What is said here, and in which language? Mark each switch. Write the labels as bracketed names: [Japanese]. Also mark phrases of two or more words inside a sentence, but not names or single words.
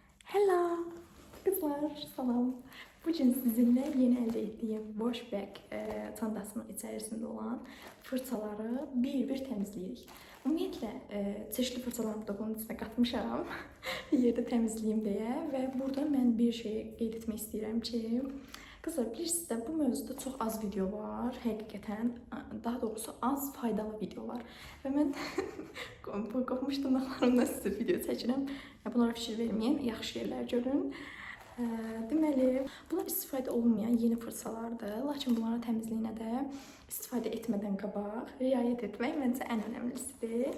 [Turkish] Hello kızlar, salam. Bugün sizinle yeni elde ettiğim washback çantasının içerisinde olan fırçaları bir temizleyirik. [Azerbaijani] Ümumiyyətlə [Turkish] çeşitli fırçalarımı da bunun içine katmışam bir yerde temizleyeyim diye [Azerbaijani] ve burada mən bir şey qeyd etmək istəyirəm ki, kızlar bilirsiniz də bu mövzuda çox az video var, həqiqətən, daha doğrusu az faydalı video var və mən qopmuş dırnaqlarımdan sizə video çəkirəm. Bunlara fikir verməyin, yaxşı yerlər görün. Deməli, bunlar istifadə olunmayan yeni fırçalardır, lakin bunların təmizliyinə də istifadə etmədən qabaq riayət etmək məncə ən önəmlisidir.